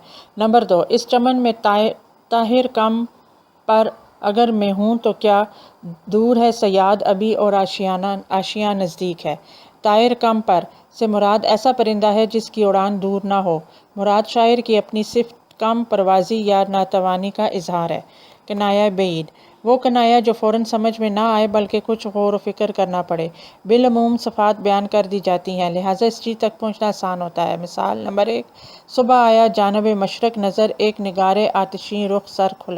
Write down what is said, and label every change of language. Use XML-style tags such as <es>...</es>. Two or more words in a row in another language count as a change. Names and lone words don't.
<ur>نمبر 2 اس چمن میں طاہر کم پر اگر میں ہوں تو کیا دور ہے صیاد ابھی اور آشیاں نزدیک ہے۔ طائر کم پر سے مراد ایسا پرندہ ہے جس کی اڑان دور نہ ہو۔ مراد شاعر کی اپنی صفت کم پروازی یا ناتوانی کا اظہار ہے۔ کنایہ بعید وہ کنایہ جو فوراً سمجھ میں نہ آئے بلکہ کچھ غور و فکر کرنا پڑے۔ بالعموم صفات بیان کر دی جاتی ہیں، لہٰذا اس چیز تک پہنچنا آسان ہوتا ہے۔ مثال نمبر 1 صبح آیا جانب مشرق نظر ایک نگار آتشیں رخ سر کھلا۔</ur>